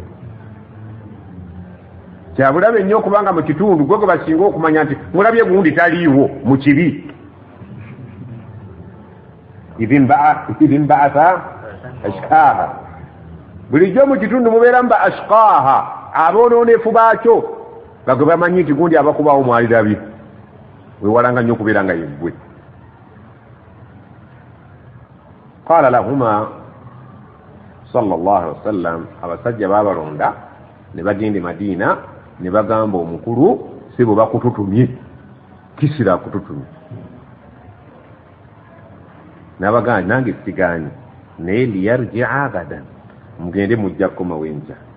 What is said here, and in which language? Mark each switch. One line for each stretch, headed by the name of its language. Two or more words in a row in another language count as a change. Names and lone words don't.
Ganda: kyabulabe nnyo okubanga mu kitundu gwe gwe basinga okumanya nti mulabye gundi taliiwo mu kibi
Arabic: إذ انبعث أشقاها
Ganda: bulijjo mu kitundu mubeera mba ashqaha abonoonefu baakyo nga gwe bamanyi nti gundi abakubawo mwalirabye weewalanga nnyo okubeera nga yeggwe
Arabic: قال لهما صلى الله عليه وسلم
Ganda: abasajja babalonda ne bagenda Madina ne bagamba omukulu sibo bakututumye Kisira akututumye n'abagamba nange siganye naye liyarji'a gadan mugende mujja kukoma wenja